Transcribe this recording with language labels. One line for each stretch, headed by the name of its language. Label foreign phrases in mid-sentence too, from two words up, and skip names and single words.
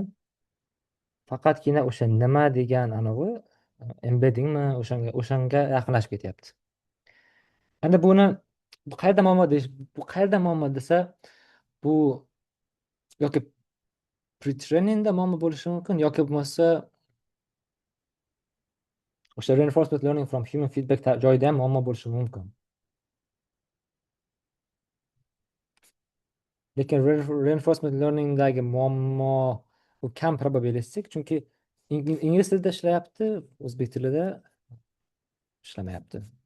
Uzbek: Faqatgina o'sha nima degan anavi embeddingmi o'shanga yaqinlashib ketyapti. Endi buni qayerda muammo desa, bu yoki pre-trainingda muammo bo'lishi mumkin, yoki bo'lmasa o'sha
English: reinforcement learning from human feedback
Uzbek: joyida ham muammo bo'lishi mumkin. Lekin
English: reinforcement learningdagi
Uzbek: muammo u kam probabilistik, chunki ingliz tilida ishlayapti, o'zbek tilida ishlamayapti.